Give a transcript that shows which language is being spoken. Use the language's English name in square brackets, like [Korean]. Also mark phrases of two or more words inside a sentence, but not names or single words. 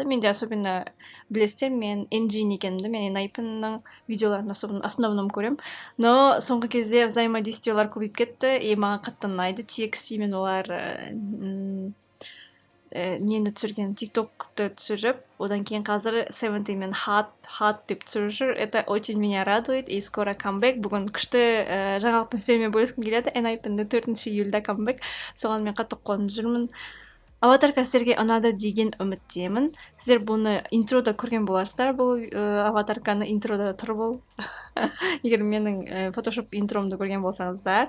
[Kazakh] Менде особенно білесіздер, мен Engine екенімді, мен Enhypenның видеоларын основном көрем. Но соңғы кезде взаимодействиялар көбейіп кетті, маған қатты ұнайды. TXT мен олар нені түсірген, TikTok'ты түсіріп, одан кейін қазір 70 мен hot деп түсіріп жүр. [Russian] Это очень меня радует, и скоро камбэк. [Kazakh] Бүгін күшті жаңалықпен сіздермен бөліскім келеді. Enhypen'де 4 июльда камбэк. Соған мен қатты қуанып жүрмін. Аватарка сіздерге ұнады деген үміттемін. Сіздер бұны интрода көрген боларсыздар. Бұл аватарканы интрода тұр бұл. Егер менің фотошоп интромды көрген болсаңыздар.